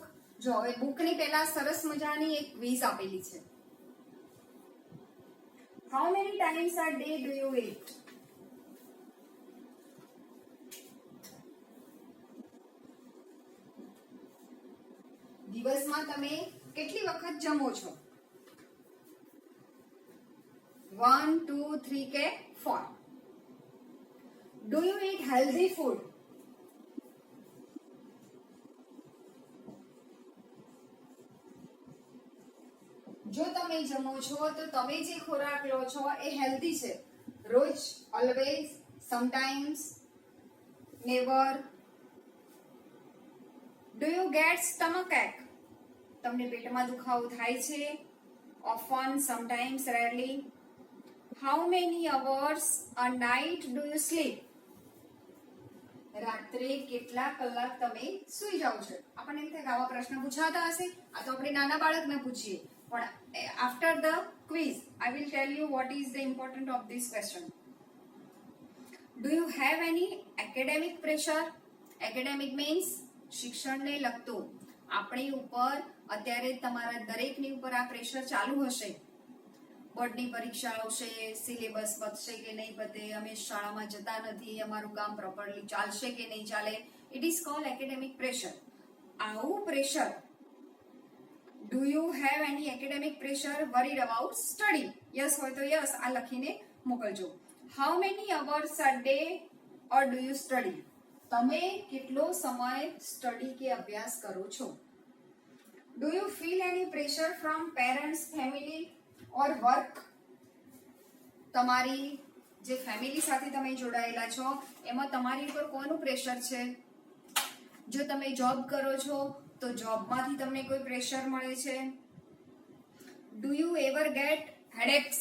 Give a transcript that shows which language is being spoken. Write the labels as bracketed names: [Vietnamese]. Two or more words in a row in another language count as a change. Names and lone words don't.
[Gujarati] જો હવે બુકની પહેલા સરસ મજાની એક ક્વિઝ આપેલી છે. [English] how many times a day do you eat? [Gujarati] દિવસમાં તમે કેટલી વખત જમો છો? 1, 2, 3 કે 4? [English] Do you eat healthy food? [Gujarati] જો તમે જમો છો તો તમે જે ખોરાક લો છો એ હેલ્ધી છે. [English] રોજ, always, sometimes, never. Do you get stomach ache? [Gujarati] તમને પેટમાં દુખાવો થાય છે? [English] often, sometimes, rarely. How many hours a night do you sleep? [Gujarati] રાત્રે કેટલા કલાક તમે સૂઈ જાઓ છો? આપણને એમ થાય કે આવા પ્રશ્ન પૂછાતા હશે, આ તો આપણે નાના બાળકને પૂછીએ. પણ [English] after the quiz I will tell you what is the importance of this question. Do you have any academic pressure? Academic means [Gujarati] શિક્ષણને લગતું. આપણી ઉપર અત્યારે તમારા દરેકની ઉપર આ પ્રેશર ચાલુ હશે. બોર્ડની પરીક્ષા આવશે, સિલેબસ પતશે કે નહીં પતે, અમે શાળામાં જતા નથી, અમારું કામ પ્રોપરલી ચાલશે કે નહીં ચાલે. [English] It is called academic pressure. આવું પ્રેશર. Do you have any academic pressure? Worried about study? [Gujarati] Yes હોય તો yes આ લખીને મોકલજો. [English] How many hours a day or do you study? [Gujarati] તમે કેટલો સમય સ્ટડી કે અભ્યાસ કરો છો? [English] Do you feel any pressure from parents, family or work? [Gujarati] તમારી જે ફેમિલી સાથે તમે જોડાયેલા છો એમાં તમારી ઉપર કોનું પ્રેશર છે? જો તમે જોબ કરો છો તો જોબમાંથી તમને કોઈ પ્રેશર મળે છે? [English] Do you ever get headaches?